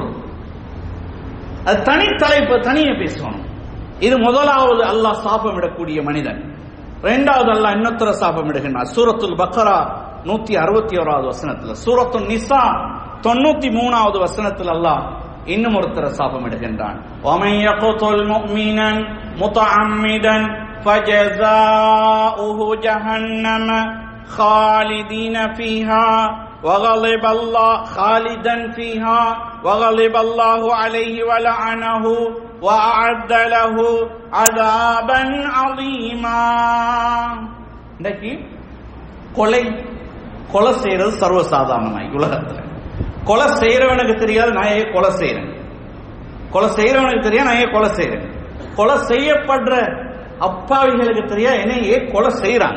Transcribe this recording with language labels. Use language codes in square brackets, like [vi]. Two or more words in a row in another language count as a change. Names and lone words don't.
[ta] அது தனி தலைப்பு, தனியே பேசணும். இது முதலாவது அல்லாஹ் சாபமிடக்கூடிய மனிதன். இரண்டாவது அல்லாஹ் இன்னொருத்தர சாபமிடுகின்றார். சூரத்துல் பக்ரா 161வது வசனத்துல, சூரத்துல் நிசா 93வது வசனத்தில் அல்லாஹ் இன்னும் ஒருத்தர சாபமிடுகின்றான். [ar] وَمَن يَقْتُلْ مُؤْمِنًا مُتَعَمِّدًا فَجَزَاؤُهُ جَهَنَّمَ خَالِدًا فِيهَا وَغَضِبَ اللَّهُ عَلَيْهِ وَلَعَنَهُ وَأَعَدَّ لَهُ عَذَابًا عَظِيمًا. [ta] இன்னைக்கு கொலை செய்யறது சர்வசாதாரணமாய் உலகத்துல. கொலை செய்யறவனுக்கு தெரியாது நான் ஏன் கொலை செய்யறேன், கொலை செய்யறவனுக்கு தெரியாது நான் ஏன் கொலை செய்யறேன், கொலை செய்யப்படுற அப்பாவிகளுக்கு தெரியாது என்ன ஏன் கொலை செய்யறாங்க.